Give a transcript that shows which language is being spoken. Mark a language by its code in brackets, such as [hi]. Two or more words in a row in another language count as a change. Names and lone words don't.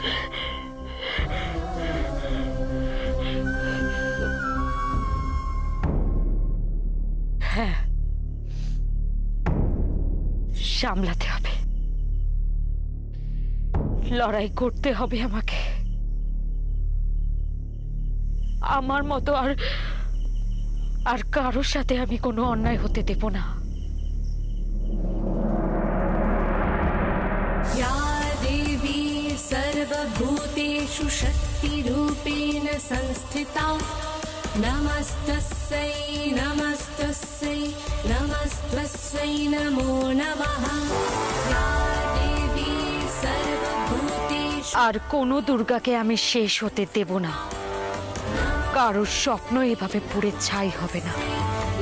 [bn] হ্যাঁ, সামলাতে হবে, লড়াই করতে হবে আমাকে। আমার মতো আর আর কারোর সাথে আমি কোনো অন্যায় হতে দেব না। [sa] या देवी सर्वभूतेषु शक्तिरूपेण संस्थिता नमस्तस्यै नमस्तस्यै नमस्तस्यै नमो नमः या देवी सर्वभूतेषु। [bn] আর কোনো দুর্গাকে আমি শেষ হতে দেব না, কারোর স্বপ্ন এভাবে পুড়ে ছাই হবে না।